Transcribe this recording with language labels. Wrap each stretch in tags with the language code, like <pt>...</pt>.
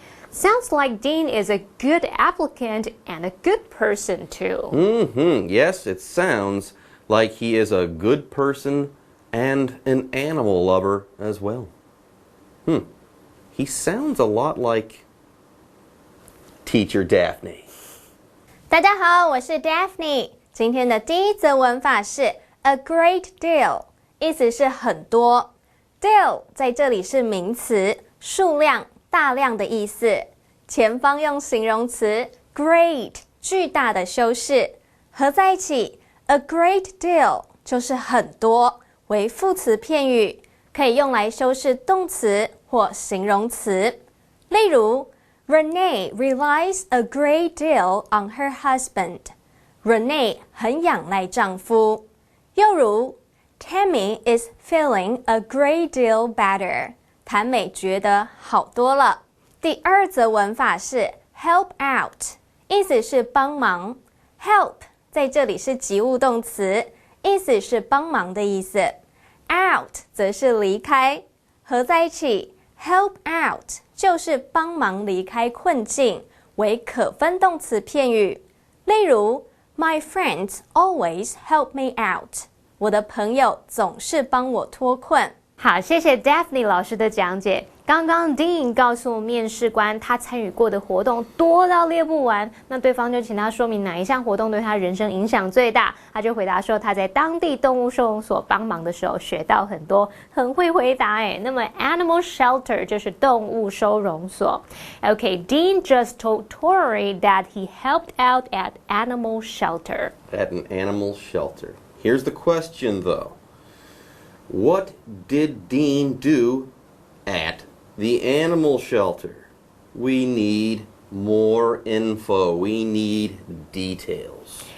<en>Sounds like Dean is a good applicant and a good person too. Yes, it sounds like he is a good person and an animal lover as well. He sounds a lot like Teacher Daphne.</en> <zh>大家好，我是 Daphne。今天的第一则文法是 a great deal， 意思是很多。 deal 在这里是名词，数量、大量的意思。前方用形容词 great， 巨大的修饰，合在一起 a great deal 就是很多，为副词片语，可以用来修饰动词或形容词。例如</zh> <en>Renee relies a great deal on her husband.</en> <zh>Renee 很仰赖丈夫。又如</zh> <en>Tammy is feeling a great deal better.</en> <zh>谭美觉得好多了。第二则文法是 help out， 意思是帮忙。 help 在这里是及物动词，意思是帮忙的意思。 out 则是离开，合在一起help out 就是帮忙离开困境，为可分动词片语。</zh> <en>例如 My friends always help me out.</en> <zh>我的朋友总是帮我脱困。好，谢谢 Daphne 老师的讲解。刚刚 Dean 告诉面试官他参与过的活动多到列不完，那对方就请他说明哪一项活动对他人生影响最大，他就回答说他在当地动物收容所帮忙的时候学到很多，很会回答诶。那么 Animal Shelter 就是动物收容所。</zh> <en>Okay, Dean just told Tori that he helped out at animal shelter. At an animal shelter. Here's the question, though. What did Dean do at the animal shelter? We need more info. We need details.</en>